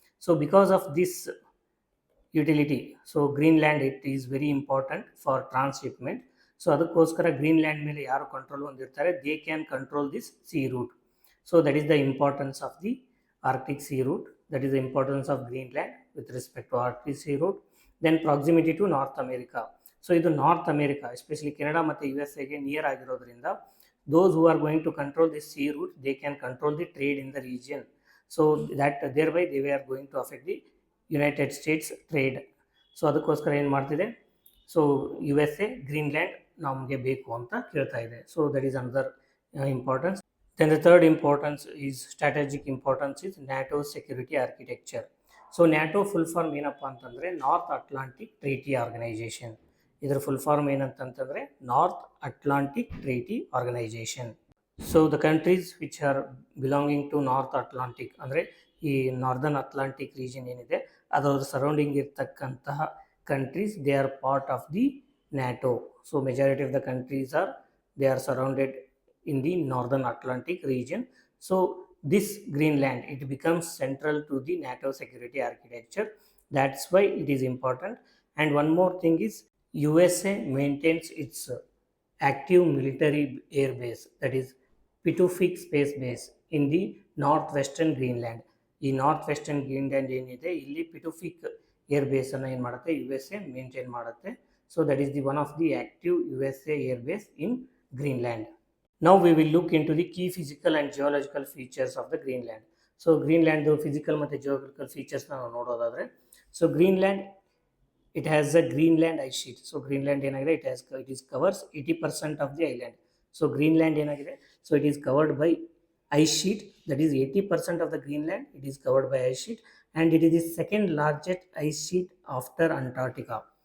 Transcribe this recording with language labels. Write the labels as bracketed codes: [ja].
[en] So because of this utility, so Greenland it is very important for transshipment. [kn] So ಅದಕ್ಕೋಸ್ಕರ Greenland ಮೇಲೆ ಯಾರು control ಹೊಂದಿರ್ತಾರೆ, [en] They can control this sea route. So that is the importance of the Arctic sea route, that is the importance of Greenland with respect to Arctic sea route. Then proximity to North America. [kn] So ಇದು north America, especially Canada ಮತ್ತು USA near ಆಗಿರೋದ್ರಿಂದ, [en] those who are going to control this sea route, they can control the trade in the region. So that thereby they were going to affect the United States trade. [kn] So ಅದಕ್ಕೋಸ್ಕರ ಏನು ಮಾಡ್ತಿದೆ, so USA Greenland ನಮಗೆ ಬೇಕು ಅಂತ ಕೇಳ್ತಾ ಇದೆ. [en] So that is another importance. Then the third importance is strategic importance is NATO security architecture. So NATO full form [kn] ಏನಪ್ಪ ಅಂತಂದರೆ [en] North Atlantic Treaty Organization. ಇದರ full form ಏನಂತಂತಂದರೆ North Atlantic Treaty Organization. So the countries which are belonging to North Atlantic, [kn] ಅಂದರೆ ಈ northern Atlantic region ಏನಿದೆ ಅದರ surrounding ಇರ್ತಕ್ಕಂತಹ countries, [en] They are part of the NATO. So majority of the countries are they are surrounded in the northern Atlantic region. So this Greenland, it becomes central to the NATO security architecture. That's why it is important. And one more thing is USA maintains its active military air base, that is Pituffik Space Base in the northwestern Greenland. [kn] ಈ north western Greenland ಏನಿದೆ ಇಲ್ಲಿ ಪಿಟುಫಿಕ್ air ಬೇಸನ್ನು ಏನು ಮಾಡುತ್ತೆ, USA maintain ಮಾಡುತ್ತೆ. [en] So that is the one of the active USA air base in Greenland. Now we will look into the key physical and geological features of the Greenland. So Greenland physical ಮತ್ತು geographical features [kn] ನಾವು ನೋಡೋದಾದರೆ, [en] so Greenland it has a Greenland ice sheet. So Greenland ಏನಾಗಿದೆ, it is covers 80% of the island. So Greenland ಏನಾಗಿದೆ, so it is covered by ice sheet, that is 80% of the Greenland it is covered by ice sheet, and it is the second largest ice sheet after Antarctica.